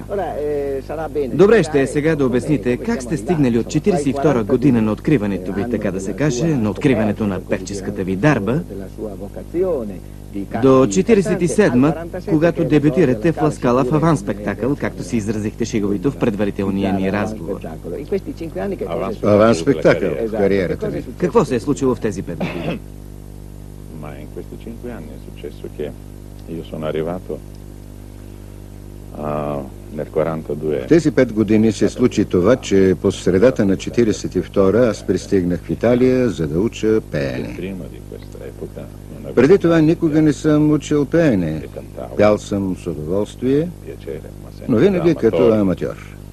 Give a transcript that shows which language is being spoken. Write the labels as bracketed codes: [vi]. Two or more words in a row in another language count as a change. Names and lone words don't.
[bg] Добре ще е сега да обясните как сте стигнали от 42 година на откриването ви, така да се каже, на откриването на певческата ви дарба, до 47-ма, когато дебютирате в Ласкала в [fr] avant spectacle, [bg] както си изразихте шеговито в предварителния ни разговор. [fr] Avant spectacle [bg] в кариерата ви. Какво се е случило в тези 5 години? [it] Ma in questi 5 anni è successo che io sono arrivato [bg] В тези 5 години се случи това, че по средата на 1942 аз пристигнах в Италия, за да уча пеене. Преди това никога не съм учил пеене. Пял съм с удоволствие, но винаги като аматьор.